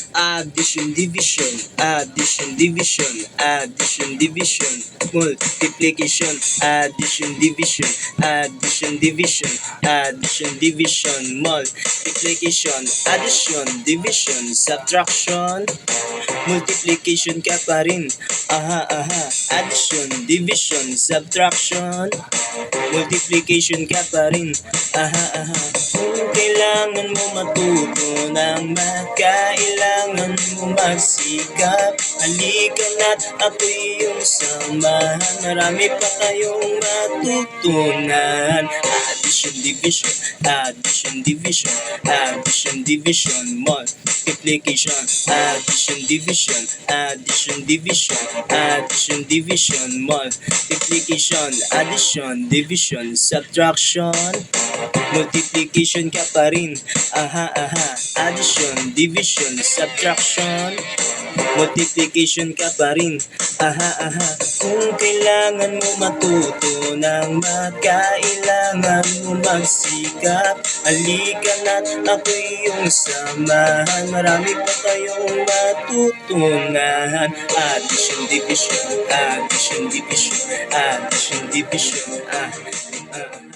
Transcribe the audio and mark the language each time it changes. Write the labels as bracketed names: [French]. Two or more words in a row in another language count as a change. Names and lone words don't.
[English] Addition, division, addition, division, addition, division, multiplication, addition, division, addition, division, addition, division, multiplication, addition, division, subtraction, multiplication [Filipino] ka pa rin. [English] Addition, division, subtraction, multiplication [Filipino] ka pa rin. Kung kailangan mo matuto ng math, kailangan mo magsikap. Halika na't ako'y iyong samahan, marami pa tayong matutunan. [English] Addition, division, addition, division, addition, division, multiplication, addition, division, addition, division, addition, division, multiplication, addition, division, subtraction, multiplication [Filipino] ka pa rin. [English] Addition, division, subtraction, multiplication [Filipino] ka pa rin. Kung kailangan mo matuto ng math, kailangan mo magsikap. Halika na't ako'y iyong samahan, marami pa tayong matutunan. [English] Addition, division, addition, division, addition, division,